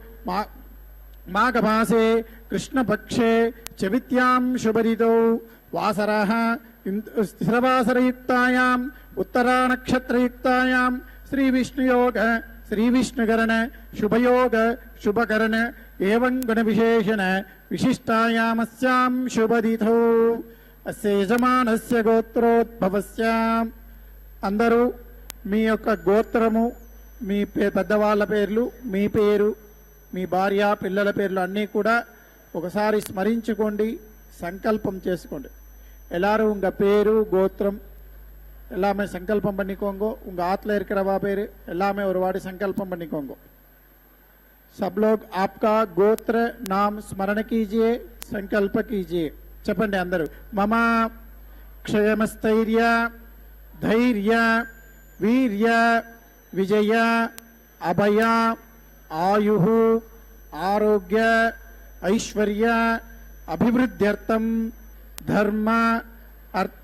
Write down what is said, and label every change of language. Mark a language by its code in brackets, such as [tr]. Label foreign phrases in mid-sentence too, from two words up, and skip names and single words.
[sa] మాఘమాసే కృష్ణపక్షే చవిత్యాం శుభరితో వాసరః స్థిరవాసరయుక్తాయాం ఉత్తరానక్షత్రయుక్తాయాం శ్రీ విష్ణుయోగ శ్రీ విష్ణుకరణ శుభయోగ శుభకరణ ఏవం గుణ విశేషణ విశిష్టాయామస్యాం శుభదిథౌ అస్య యజమానస్య గోత్రోద్భవస్య. [te] అందరూ మీ యొక్క గోత్రము, మీ పెద్దవాళ్ళ పేర్లు, మీ పేరు, మీ భార్య పిల్లల పేర్లు అన్నీ కూడా ఒకసారి స్మరించుకోండి, సంకల్పం చేసుకోండి. [ta] எல்லாரும் உங்க பேரு கோத்திரம் எல்லாமே சங்கல்பம் பண்ணிக்கோங்க. உங்க ஆத்துல இருக்கிறவா பேரு எல்லாமே ஒரு வாட்டி संकल्पम பண்ணிக்கோங்க. [hi] सब लोग आपका गोत्र नाम स्मरण कीजिए, संकल्प कीजिए. [te] చెప్పండి అందరూ. [sa] మమ క్షయమస్థైర్య ధైర్య వీర్య విజయ అభయ ఆయుః ఆరోగ్య ఐశ్వర్య అభివృద్ధ్యర్థం ధర్మ అర్థ